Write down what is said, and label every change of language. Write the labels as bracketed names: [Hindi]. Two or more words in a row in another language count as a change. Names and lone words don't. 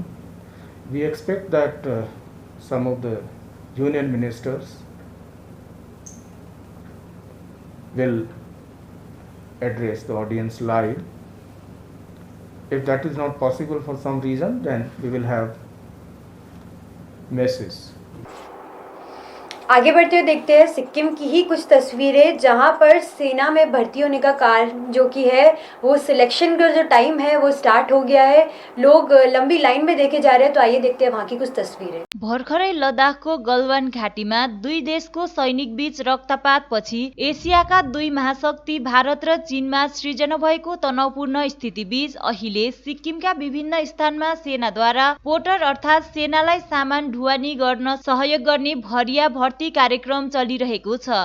[English] We expect that some of the union ministers will address the audience live. If that is not possible for some reason, then we will have message. [Hindi] आगे बढ़ते हुए देखते हैं सिक्किम की ही कुछ तस्वीरें जहां पर सेना में भर्ती होने का कार्य जो कि है वो सिलेक्शन का जो टाइम है वो स्टार्ट हो गया है. लोग लंबी लाइन में देखे जा रहे हैं. तो आइए देखते हैं वहां की कुछ तस्वीरें. [Nepali] भर्खरै लद्दाखको गलवान घाटीमा दुई देशको सैनिक बीच रक्तपात पछि एसियाका दुई महाशक्ति भारत र चीनमा सृजना भएको तनावपूर्ण स्थिति बीच अहिले सिक्किमका विभिन्न स्थानमा सेनाद्वारा पोटर अर्थात सेनालाई सामान ढुवानी गर्न सहयोग गर्ने भरिया भर्ती कार्यक्रम चलिरहेको छ.